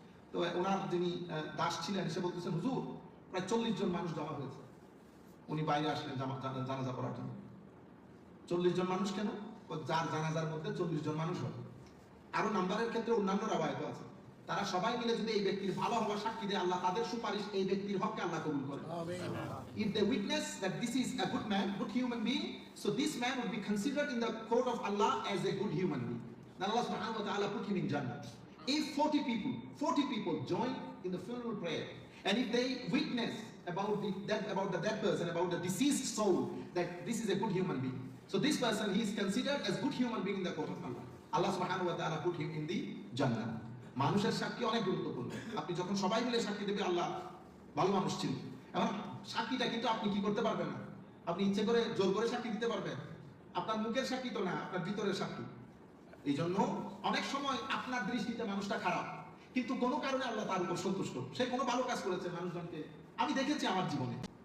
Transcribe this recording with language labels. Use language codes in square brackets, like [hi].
[bn] তো ওনার যিনি দাস ছিলেন সে বলতেছেন হুজুর প্রায় 40 জন মানুষ জমা হয়েছে। উনি বাইরে আসলেন জানাজা পড়ার জন্য। 40 জন মানুষ কেন? যার জানাজার মধ্যে 40 জন মানুষ হবে। আরো নাম্বারের ক্ষেত্রে অন্যান্য রাওয়ায়াত আছে, তারা সবাই মিলে যদি এই ব্যক্তির ভালো হওয়ার সাক্ষী দেয়, আল্লাহ তাদের সুপারিশ এই ব্যক্তির হককে আল্লাহ কবুল করেন। [en] If they witness that this is a good man, good human being, so this man will be considered in the court of Allah as a good human being. Then Allah subhanahu wa ta'ala put him in Jannah. If 40 people join in the funeral prayer, and if they witness about the dead person, about the deceased soul, that this is a good human being, so this person, he is considered as good human being in the court of Allah. Allah subhanahu wa ta'ala put him in the Jannah. [bn] মানুষের সাক্ষী অনেক গুরুত্বপূর্ণ। আপনি যখন সবাই মিলে সাক্ষী দেবে আল্লাহ ভালো মানুষ ছিল, এখন সাক্ষীটা কিন্তু আপনি কি করতে পারবেন না, আপনি ইচ্ছে করে জোর করে সাক্ষী দিতে পারবেন, আপনার মুখের সাক্ষী তো না, আপনার ভিতরের সাক্ষী। এই জন্য অনেক সময় আপনার দৃষ্টিতে মানুষটা খারাপ, কিন্তু কোনো কারণে আল্লাহ তার উপর সন্তুষ্ট, সে কোনো ভালো কাজ করেছে মানুষজনকে আমি দেখেছি আমার জীবনে।